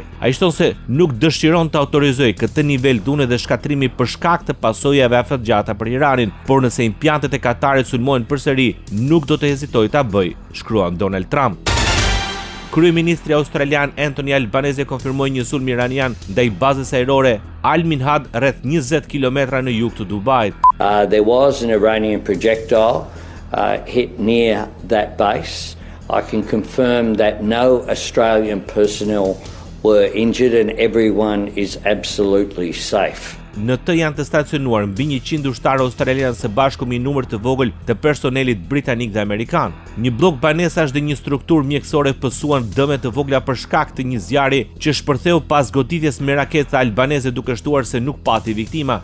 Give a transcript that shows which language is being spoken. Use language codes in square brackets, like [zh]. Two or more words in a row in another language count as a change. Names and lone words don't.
[sq] Ai thon se nuk dëshiron të autorizojë këtë nivel dune dhe shkatrimi për shkak të pasojave afatgjata për Iranin, por nëse impjantet e Katarit sulmohen përsëri, nuk do të hezitojë ta bëjë, shkruan Donald Trump. Kryeministri australian Anthony Albanese konfirmoi një sulm iranian ndaj bazës ajrore Al Minhad rreth 20 kilometra në jug të Dubait. [en] There was an Iranian projectile hit near that base. I can confirm that no Australian personnel were injured and everyone is absolutely safe. [sq] Në të janë të stacionuar mbi 100 ushtarë australianë së bashku me një numër të vogël të personelit britanik dhe amerikan. Një blok banesash dhe një strukturë mjekësore pësuan dëme të vogla për shkak të një zjarri që shpërtheu pas goditjes me raketë albaneze, duke shtuar se nuk pati viktima.